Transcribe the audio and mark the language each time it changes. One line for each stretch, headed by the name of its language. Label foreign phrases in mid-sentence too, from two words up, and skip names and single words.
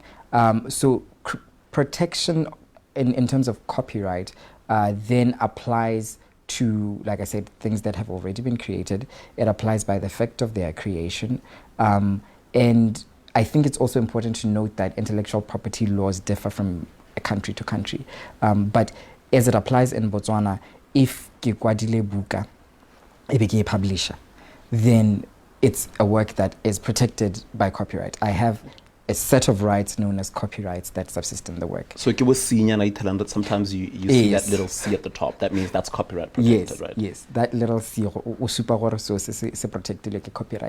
English: So protection in terms of copyright then applies to, like I said, things that have already been created. It applies by the effect of their creation. And I think it's also important to note that intellectual property laws differ from country to country. But as it applies in Botswana, if
Tswana: ke kwadile buka, ebe ke publisher,
English: then it's a work that is protected by copyright. I have a set of rights known as copyrights that subsist in the work. So if you see that sometimes you see that little C at the top. That means that's copyright protected, right? Yes, that little C is protected like a copyright.